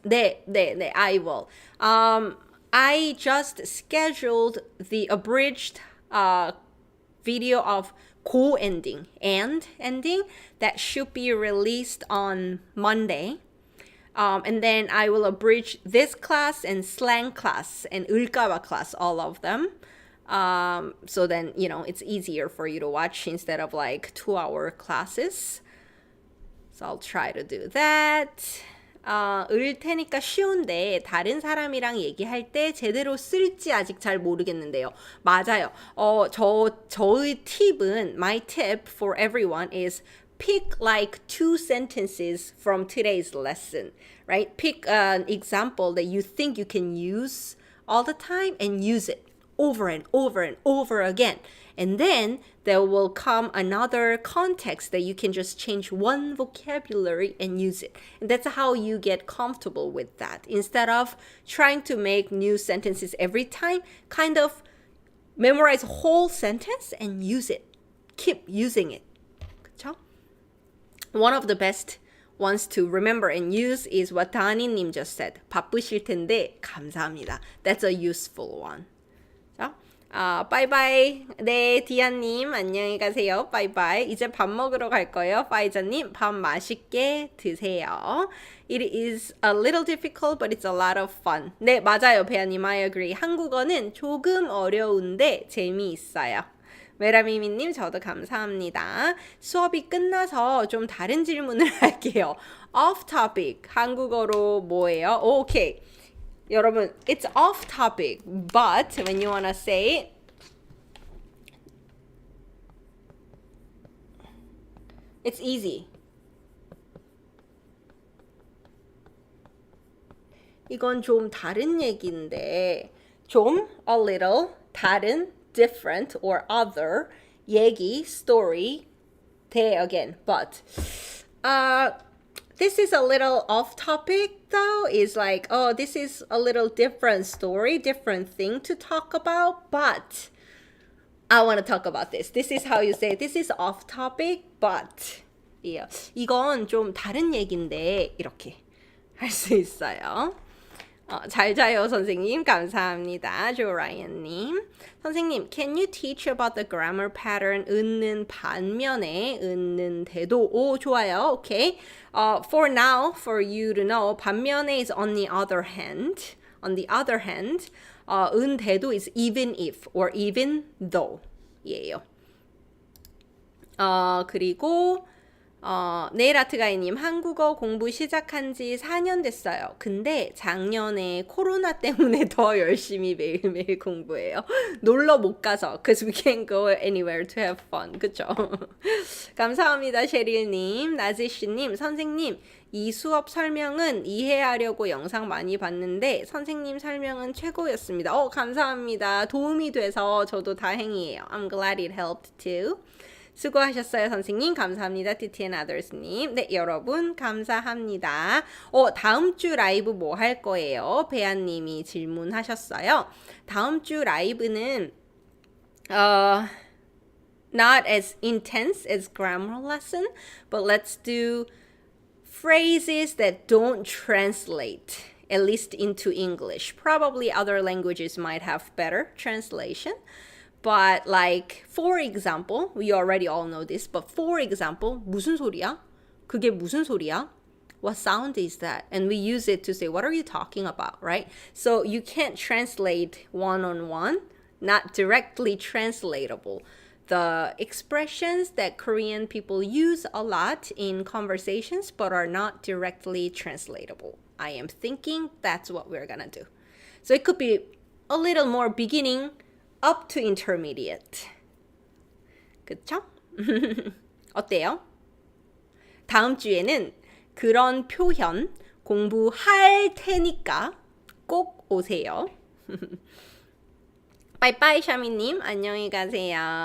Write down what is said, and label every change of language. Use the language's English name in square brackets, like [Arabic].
[Korean] 네, [English] I will. I just scheduled the abridged video of go ending and ending that should be released on Monday. And then I will abridge this class and slang class and 을까봐 class, all of them. So then, it's easier for you to watch instead of like 2-hour classes. So I'll try to do that. [Korean] 을 테니까 쉬운데 다른 사람이랑 얘기할 때 제대로 쓸지 아직 잘 모르겠는데요. 맞아요. 저의 팁은, [English] my tip for everyone is pick like 2 sentences from today's lesson, right? Pick an example that you think you can use all the time and use it over and over and over again. And then there will come another context that you can just change one vocabulary and use it. And that's how you get comfortable with that. Instead of trying to make new sentences every time, kind of memorize a whole sentence and use it. Keep using it. [Korean] 그쵸? [English] One of the best ones to remember and use is what 다니님 just said. [Korean] 바쁘실 텐데 감사합니다. [English] That's a useful one. [Korean] 바이바이. 네, 디아님 안녕히 가세요. 바이바이. 이제 밥 먹으러 갈 거예요. 파이자님 밥 맛있게 드세요. [English] It is a little difficult, but it's a lot of fun. [Korean] 네, 맞아요, 배아님. [English] I agree. [Korean] 한국어는 조금 어려운데 재미있어요. 메라미미님 저도 감사합니다. 수업이 끝나서 좀 다른 질문을 할게요. [English] Off topic. [Korean] 한국어로 뭐예요? 오케이. [English] 여러분, it's off topic, but when you want to say it, it's easy. [Korean] 이건 좀 다른 얘기인데, 좀 [English] a little [Korean] 다른, [English] different or other [Korean] 얘기, [English] story, 대 again, but this is a little off topic though. Is like, oh, this is a little different story, different thing to talk about, but I want to talk about this. This is how you say it. This is off topic, but yeah. [Korean] 이건 좀 다른 얘기인데 이렇게 할 수 있어요. 잘 자요 선생님. 감사합니다. 조라이언님. [English] 선생님, can you teach about the grammar pattern 은는 반면에 은는 대도? [Korean] 오, 좋아요. [English] Okay. For now, for you to know, 반면에 is on the other hand. On the other hand, 은 대도 is even if or even though [Korean] 예요. 그리고 네일아트가이님, 한국어 공부 시작한 지 4년 됐어요. 근데 작년에 코로나 때문에 더 열심히 매일매일 공부해요. 놀러 못 가서, [English] because we can't go anywhere to have fun. [Korean] 그쵸? 감사합니다, 셰릴님. 나지씨님, 선생님, 이 수업 설명은 이해하려고 영상 많이 봤는데 선생님 설명은 최고였습니다. 감사합니다. 도움이 돼서 저도 다행이에요. [English] I'm glad it helped too. [Korean] 수고하셨어요, 선생님. 감사합니다. TT and others님. 네, 여러분 감사합니다. 다음 주 라이브 뭐 할 거예요? 배아님이 질문하셨어요. 다음 주 라이브는 [English] not as intense as grammar lesson, but let's do phrases that don't translate, at least into English. Probably other languages might have better translation. But like, for example, we already all know this, but for example, [Korean] 무슨 소리야? 그게 무슨 소리야? [English] What sound is that? And we use it to say, what are you talking about, right? So you can't translate one-on-one, not directly translatable. the expressions that Korean people use a lot in conversations but are not directly translatable. I am thinking that's what we're gonna do. So it could be a little more beginning up to intermediate. [Korean] 그쵸? 어때요? 다음 주에는 그런 표현 공부할 테니까 꼭 오세요. 빠이빠이 샤미님 안녕히 가세요.